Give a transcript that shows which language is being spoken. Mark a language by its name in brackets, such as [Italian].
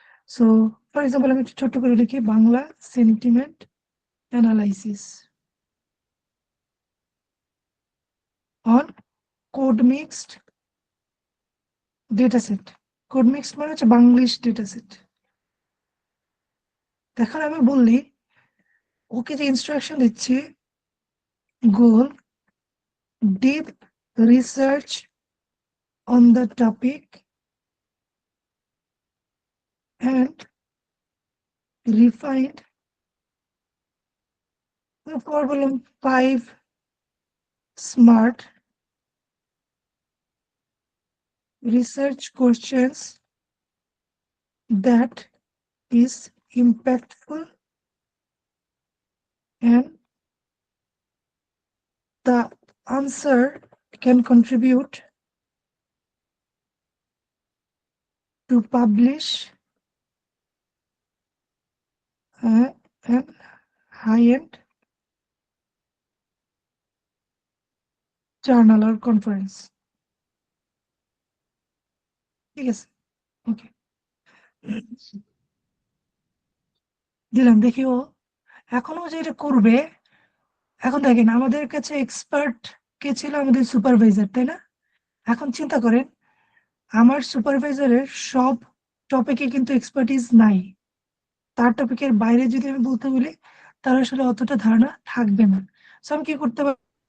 [Bangla] So for example আমি একটু ছোট্ট করে লিখি [English] Bangla sentiment analysis on code mixed data set. [Bangla] Code mixed মানে হচ্ছে বাংলিশ ডেটা সেট। এখন আমি বললি ওকে যে ইনস্ট্রাকশন দিচ্ছি, গোল [English] deep research on the topic and refined problem 5 smart research questions that is impactful and the answer can contribute to publish an high-end journal or conference. [Bangla] ঠিক আছে, ওকে, দিলাম, দেখিও এখনো যে এটা করবে। এখন দেখেন আমাদের কাছে এক্সপার্ট কে ছিল, আমাদের সুপারভাইজার, তাই না? এখন চিন্তা করেন আমার সুপারভাইজারের সব টপিকে কিন্তু এক্সপার্টিস নাই, তার টপিকের বাইরে যদি আমি বলতে বলি তার আসলে অতটা ধারণা থাকবে না। সো আমি কি করতে পারি,